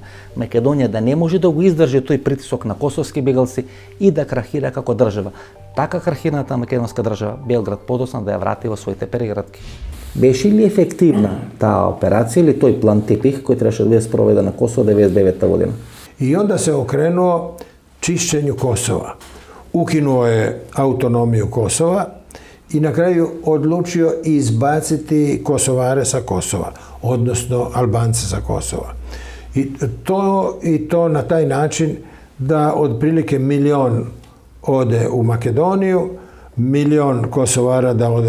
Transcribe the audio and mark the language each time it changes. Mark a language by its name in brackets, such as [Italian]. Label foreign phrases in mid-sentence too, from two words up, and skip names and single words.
[Macedonian] Македонија да не може да го издржи тој притисок на косовски бегалци и да крахира како држава. Така крахираната македонска држава Белград подоцна да ја врати во своите переградки. Беше ли ефективна таа операција или тој план Тепих кој требаше да биде спроведен на Косово 99 година? [Croatian] I onda se okrenuo čišćenju Kosova. Ukinuo je autonomiju Kosova i na kraju odlučio izbaciti Kosovare sa Kosova, odnosno Albance sa Kosova. I to na taj način da otprilike milion ode u Makedoniju, milion Kosovara da ode